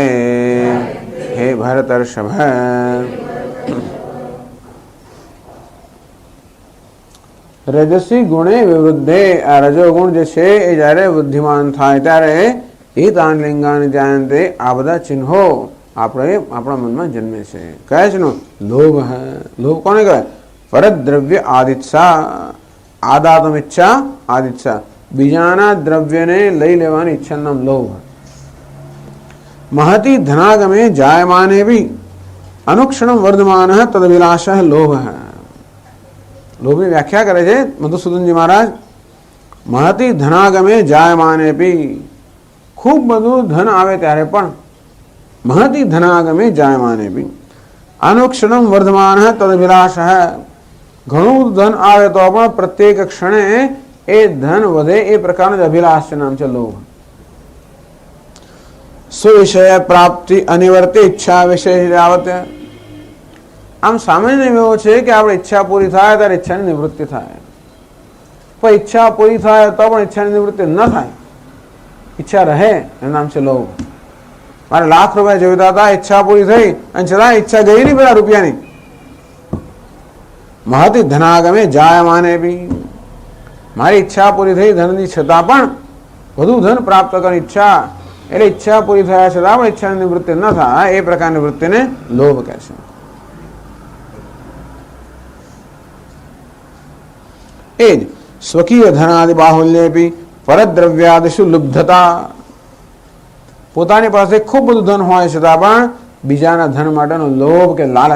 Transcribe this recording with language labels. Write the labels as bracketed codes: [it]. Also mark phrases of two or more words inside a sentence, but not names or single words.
[sa] हे भरतर्षभ, रजसी गुणे विवृद्धे, [gu] આ રજોગુણ જે છે એ જ્યારે વૃદ્ધિમાન થાય ત્યારે [sa] एतान लिंगानी जायन्ते, [gu] આ બધા ચિહ્નો આપણા મનમાં જન્મે છે. કયા ચિહ્નો? લોભ. લોભ કોને કહેવાય? [sa] परद्रव्य आदित्सा, आदातम इच्छा आदित्सा, [gu] બીજાના દ્રવ્યને લઈ લેવાની ઈચ્છાનું નામ લોભ. [sa] महति धनागमे जायमाने भी अनुक्षणम वर्धमान तदभिलाष लोभ. [gu] लोभની વ્યાખ્યા કરે છે મધુસૂદનજી મહારાજ. [sa] महति धनागमे जायमाने भी, [gu] ખૂબ બધું ધન આવે ત્યારે પણ [sa] महति धनागमे जायमाने भी अनुक्षणम वर्धमान तदभिलाष. [gu] ઘણું ધન આવે તો પણ પ્રત્યેક ક્ષણે એ ધન વધે એ પ્રકારનો જ અભિલાષ નામ છે લોભ. [sa] सुविषय प्राप्ति अनिवर्ति इच्छा विषय आवत. [gu] આમ સામાન્ય એવો છે કે આપણે ઈચ્છા પૂરી થાય ત્યારે ઈચ્છાની નિવૃત્તિ થાય, પણ ઈચ્છા પૂરી થાય તો પણ ઈચ્છાની નિવૃત્તિ ન થાય, ઈચ્છા રહે, એનું નામ છે લોભ. મારે લાખ રૂપિયા જોઈતા હતા, ઈચ્છા પૂરી થઈ અને છતાં ઈચ્છા ગઈ નહીં પેલા રૂપિયાની. [sa] महति धनागमे जायमाने भी, [gu] મારી ઈચ્છા પૂરી થઈ ધનની છતાં પણ વધુ ધન પ્રાપ્ત કરવાની ઈચ્છા, એટલે ઈચ્છા પૂરી થયા છતાં પણ ઈચ્છાની નિવૃત્તિ ન થાય એ પ્રકારની વૃત્તિને લોભ કહે છે. એ જ [sa] स्वकीय धनादि बाहुल्येपी परद्रव्यादिषु लुब्धता, [gu] પોતાની પાસે ખૂબ બધું ધન હોય છતાં પણ બીજાના ધન માટેનો લોભ કે લાલચ.